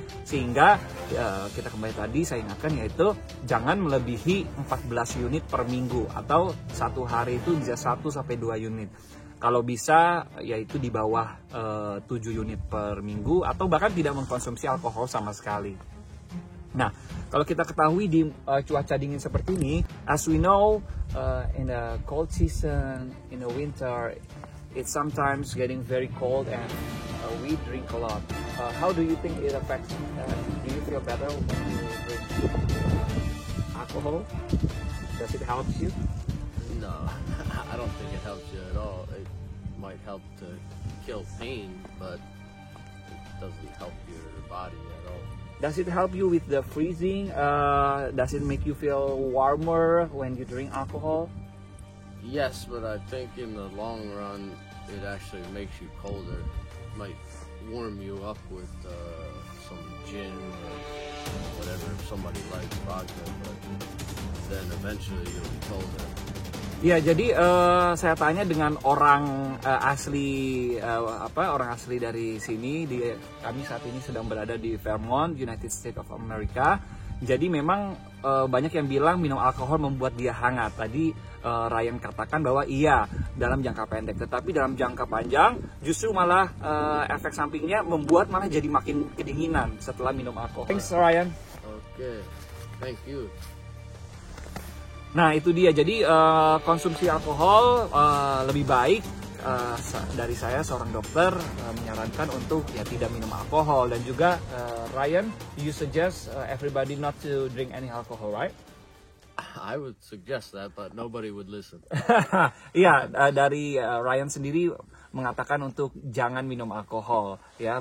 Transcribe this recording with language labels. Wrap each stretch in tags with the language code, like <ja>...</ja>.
<id>Sehingga kita kembali tadi saya ingatkan, yaitu jangan melebihi 14 unit per minggu, atau satu hari itu bisa 1-2 unit. Kalau bisa yaitu di bawah 7 unit per minggu, atau bahkan tidak mengkonsumsi alkohol sama sekali. Nah, kalau kita ketahui di cuaca dingin seperti ini,</id> <en>as we know, in the cold season, in the winter, it's sometimes getting very cold and we drink a lot. How do you think it affects? Do you feel better when you drink alcohol? Does it help you? No, I don't think it helps you at all. It might help to kill pain, but it doesn't help your body at all. Does it help you with the freezing? Does it make you feel warmer when you drink alcohol? Yes, but I think in the long run, it actually makes you colder. It might warm you up with some gin or whatever, if somebody likes vodka, but then eventually you'll be colder.</en> <id>Ya, jadi saya tanya dengan orang asli orang asli dari sini. Kami saat ini sedang berada di Vermont, United States of America. Jadi memang banyak yang bilang minum alkohol membuat dia hangat. Tadi Ryan katakan bahwa iya dalam jangka pendek, tetapi dalam jangka panjang justru malah efek sampingnya membuat malah jadi makin kedinginan setelah minum alkohol.</id> <en>Thanks Ryan. Okay, thank you.</en> <id>Nah, itu dia. Jadi konsumsi alkohol lebih baik, dari saya seorang dokter menyarankan untuk ya tidak minum alkohol. Dan juga</id> <en>Ryan, you suggest everybody not to drink any alcohol, right? I would suggest that, but nobody would listen.</en> <id>Iya, dari Ryan sendiri mengatakan untuk jangan minum alkohol, ya.</id>